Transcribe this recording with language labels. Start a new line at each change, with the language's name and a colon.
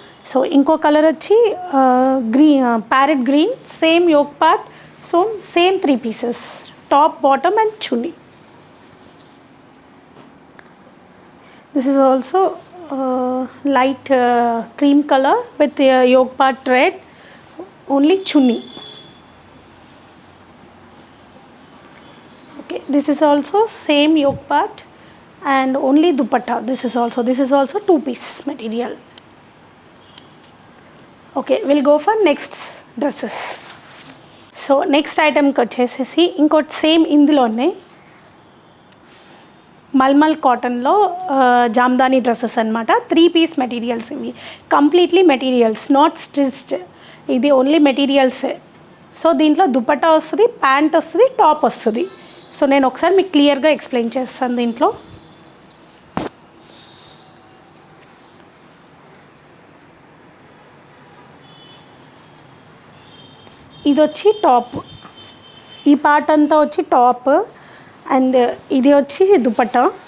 English: So ఇంకో colour వచ్చి green, parrot green, same yoke part, so same 3 pieces, top bottom and chunni. This is also light cream colour with yoke part red, only chunni. Okay, this is also same yoke part and only dupatta. This is also 2 piece material. Okay, we'll go for next dresses.
Telugu: So next item ki vachesesi inkot same indulone mulmul కాటన్లో Jamdani dresses అనమాట.
English: 3 piece materials ఇవి, completely materials, not stitched.
Telugu: ఇది only మెటీరియల్సే. So దీంట్లో దుపట్టా వస్తుంది, pant వస్తుంది, top వస్తుంది. So నేను ఒకసారి మీకు క్లియర్గా ఎక్స్ప్లెయిన్ చేస్తాను. దీంట్లో ఇది వచ్చి టాప్, ఈ పార్ట్ అంతా వచ్చి టాప్, అండ్ ఇది వచ్చి దుపట్టా.